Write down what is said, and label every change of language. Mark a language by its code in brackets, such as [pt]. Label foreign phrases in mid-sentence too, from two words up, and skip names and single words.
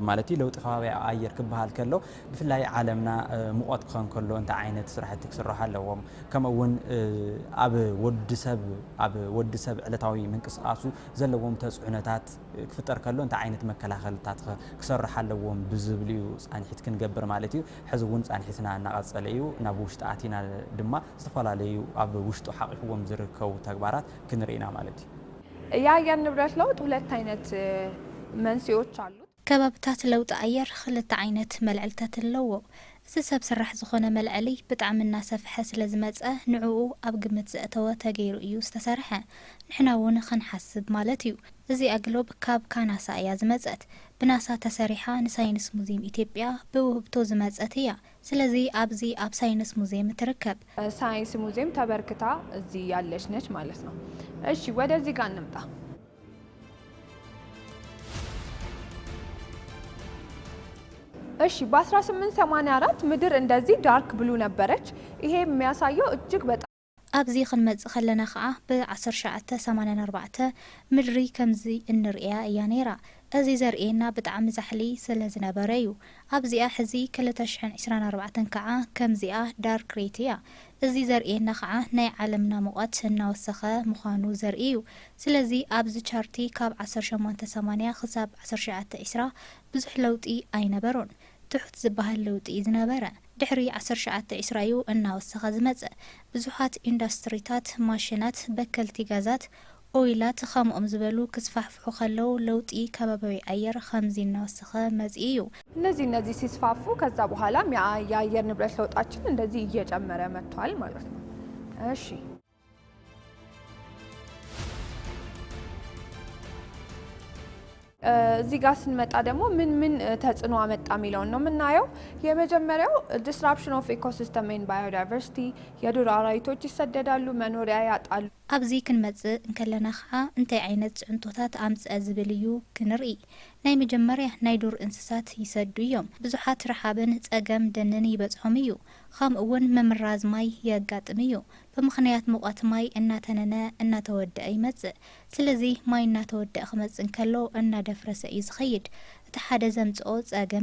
[ti] ማለት እዩ። ለውጢ ከባቢ ኣየር ክበሃል ከሎ ብፍላይ ዓለምና ሙቐት ክኾን ከሎ እንታይ ዓይነት ስራሕቲ ክስርሑ ኣለዎም ከምኡውን ኣብ ወዲሰብ ዕለታዊ ምንቅስቃሱ ዘለዎም ተጽዕኖታት ክፍጠር ከሎ እንታይ ዓይነት መከላኸልታት ክሰርሕ ኣለዎም ብዝብል እዩ ጻንሒት ክንገብር ማለት እዩ። ሕዚ እውን ጻንሒትና እናቐጸለ እዩ። ናብ ውሽጢ ኣቲና ድማ ዝተፈላለዩ ኣብ ውሽጡ ሓቂፍዎም ዝርከቡ ተግባራት ክንርኢና ማለት እዩ። [am] የአየር ንብረት ለውጥ ሁለት ዓይነት መንስኤዎች አሉት። [ti] ከባብታት ለውጢ ኣየር ክልተ ዓይነት መልዕልታት ኣለዎ። እዚ ሰብ ስራሕ ዝኾነ መልዕሊ ብጣዕሚ እናሰፍሐ ስለ ዝመፀ ንዕኡ ኣብ ግምት ዘእተወ ተገይሩ እዩ ዝተሰርሐ። ንሕና እውን ክንሓስብ ማለት እዩ። እዚ ኣግሎብ ካብ ካናሳ እያ ዝመፀት። ብናሳ ተሰሪሓ ንሳይንስ ሙዚየም ኢትዮጵያ ብውህብቶ ዝመፀት እያ። ስለዚ ኣብዚ ኣብ ሳይንስ ሙዚየም ትርከብ። [am] ሳይንስ ሙዚየም [ti] ተበርክታ እዚ [am] ያለች ነች ማለት ነው። እሺ ወደዚህ ጋር እንምጣ። እሺ በ1884 ምድር እንደዚህ [en] dark blue [am] ነበረች። ይሄ የሚያሳየው እጅግ በጣም [ti] ኣብዚ ክንመጽእ ከለና ከዓ ብ1984 ምድሪ ከምዚ እንርእያ እያ ነይራ። እዚ ዘርእየና ብጣዕሚ ዛሕሊ ስለ ዝነበረ እዩ። ኣብዚኣ ሕዚ 2024 ከዓ ከምዚኣ [en] dark red [ti] እያ። እዚ ዘርእየና ከዓ ናይ ዓለምና ሙቐት እናወሰኸ ምዃኑ ዘርኢ እዩ። ስለዚ ኣብዚ ቻርቲ ካብ 1880 ክሳብ 1920 ብዙሕ ለውጢ ኣይነበሮን። ትሑት ዝበሃል ለውጢ ዝነበረ ድሕሪ 1920 እዩ እናወሰኸ ዝመጽእ። ብዙሓት ኢንዱስትሪታት፣ ማሽናት፣ በከልቲ ጋዛት፣ ኦይላት ከምኦም ዝበሉ ክስፋሕፍሑ ከለው ለውጢ ከባቢያዊ ኣየር ከምዚ እናወሰኸ መጽእ እዩ። [am] እነዚህ ሲስፋፉ ከዛ በኋላም የአየር ንብረት ለውጣችን እንደዚህ እየጨመረ መጥቷል ማለት ነው። እሺ እዚህ ጋር ስንመጣ ደግሞ ምን ተጽዕኖ አመጣ የሚለውን ነው የምናየው። የመጀመሪያው [en] disruption of ecosystem and biodiversity፣ [am] የዱር አራዊቶች ይሰደዳሉ፣ መኖሪያ ያጣሉ። ኣብዚ [ti] ክንመጽእ እንከለና ከዓ እንታይ ዓይነት ጽዕንቶታት ኣምጽአ ዝብል እዩ ክንርኢ። ናይ መጀመርያ ናይ ዱር እንስሳት ይሰዱ እዮም። ብዙሓት ረሓብን ጸገም ደንን ይበጽሖም እዩ። ከምኡ እውን ምምራዝ ማይ የጋጥም እዩ። ብምኽንያት ሙቐት ማይ እናተነነ እናተወደአ ይመጽእ። ስለዚ ማይ እናተወደአ ክመጽእ እንከሎ እናደፍረሰ እዩ ዝኸይድ። እቲ ሓደ ዘምጽኦ ጸገም